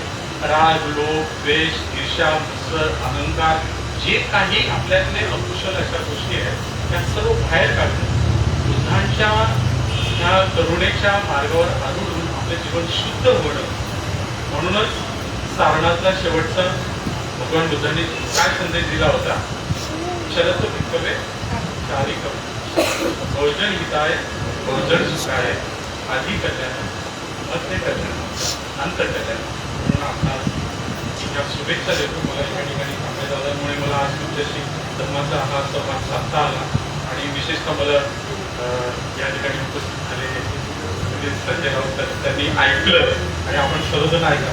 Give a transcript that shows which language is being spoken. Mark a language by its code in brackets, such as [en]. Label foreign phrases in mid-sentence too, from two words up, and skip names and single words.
[mr] राग, लोभ, द्वेष, ईर्ष्या, मत्सर, अहंकार जे काही आपल्यातले अकुशल अशा गोष्टी आहेत त्या सर्व बाहेर काढून बुद्धांच्या ह्या करुणेच्या मार्गावर आणून आपलं जीवन शुद्ध होणं. म्हणूनच सारणातला शेवटचा भगवान बुद्धांनी काय संदेश दिला होता? [pi] शरद भिक्खवे चारिकम बहुजन हिताय बहुजन सुखाय आधी कल्याण मध्य कल्याण अंत कल्याण. [mr] म्हणून आपणास या शुभेच्छा देतो. मला या ठिकाणी आपल्या दादामुळे मला आज तुमच्याशी धर्माचा हा संवाद साधता आला आणि विशेषतः मला या ठिकाणी उपस्थित झालेले संजय राऊत त्यांनी ऐकलं आणि आपण सर्वजण ऐका.